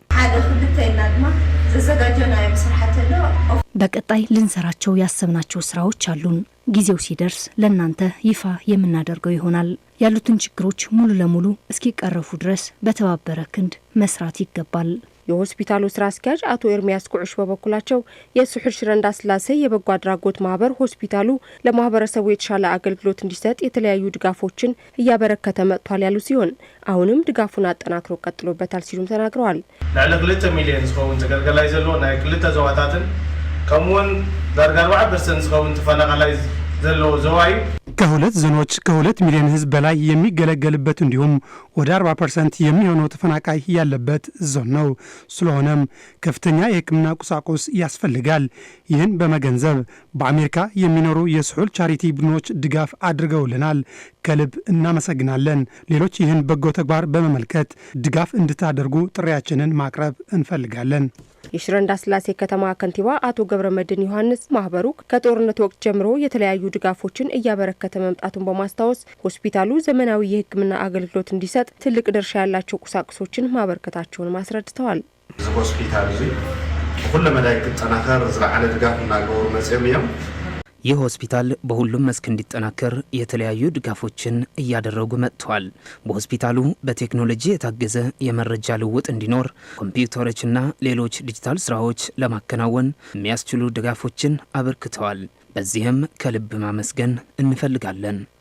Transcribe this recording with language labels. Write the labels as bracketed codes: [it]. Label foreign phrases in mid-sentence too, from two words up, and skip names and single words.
[am] በቀጣይ ልንሰራቸው ያሰብናቸው ስራዎች አሉን። ጊዜው ሲደርስ ለእናንተ ይፋ የምናደርገው ይሆናል። ያሉትን ችግሮች ሙሉ ለሙሉ እስኪቀረፉ ድረስ በተባበረ ክንድ መስራት ይገባል። የሆስፒታሉ ስራ አስኪያጅ አቶ ኤርሚያስ ኩዕሽ በበኩላቸው የሱሑል ሽረ እንዳስላሴ የበጎ አድራጎት ማህበር ሆስፒታሉ ለማህበረሰቡ የተሻለ አገልግሎት እንዲሰጥ የተለያዩ ድጋፎችን እያበረከተ መጥቷል ያሉ ሲሆን አሁንም ድጋፉን አጠናክሮ ቀጥሎበታል ሲሉም ተናግረዋል። [ti] ላዕሊ 2 ሚሊዮን ዝኸውን ተገልገላይ ዘሎ ናይ ክልተ ዞባታትን ከምኡውን ዳርጋ 40% ዝኸውን ተፈናቃላይ ዘሎ ዞባዩ [am] ከሁለት ዞኖች ከ2 ሚሊዮን ህዝብ በላይ የሚገለገልበት እንዲሁም ወደ 40% የሚሆነው ተፈናቃይ ያለበት ዞን ነው። ስለሆነም ከፍተኛ የሕክምና ቁሳቁስ ያስፈልጋል። ይህን በመገንዘብ በአሜሪካ የሚኖሩ የሱሑል ቻሪቲ ቡድኖች ድጋፍ አድርገውልናል። ከልብ እናመሰግናለን። ሌሎች ይህን በጎ ተግባር በመመልከት ድጋፍ እንድታደርጉ ጥሪያችንን ማቅረብ እንፈልጋለን። የሽረ እንዳስላሴ ከተማ ከንቲባ አቶ ገብረመድህን ዮሐንስ ማህበሩ ከጦርነት ወቅት ጀምሮ የተለያዩ ድጋፎችን እያበረከተ መምጣቱን በማስታወስ ሆስፒታሉ ዘመናዊ የሕክምና አገልግሎት እንዲሰጥ ትልቅ ድርሻ ያላቸው ቁሳቁሶችን ማበርከታቸውን አስረድተዋል። [ti] እዚ ሆስፒታል እዚ ሁሉ መላይ ከተጠናከር ዝለዓለ ድጋፍ እናገበሩ መጽኦም እዮም። [am] ይህ ሆስፒታል በሁሉም መስክ እንዲጠናከር የተለያዩ ድጋፎችን እያደረጉ መጥተዋል። በሆስፒታሉ በቴክኖሎጂ የታገዘ የመረጃ ልውውጥ እንዲኖር ኮምፒውተሮችና ሌሎች ዲጂታል ስራዎች ለማከናወን የሚያስችሉ ድጋፎችን አበርክተዋል። በዚህም ከልብ ማመስገን እንፈልጋለን።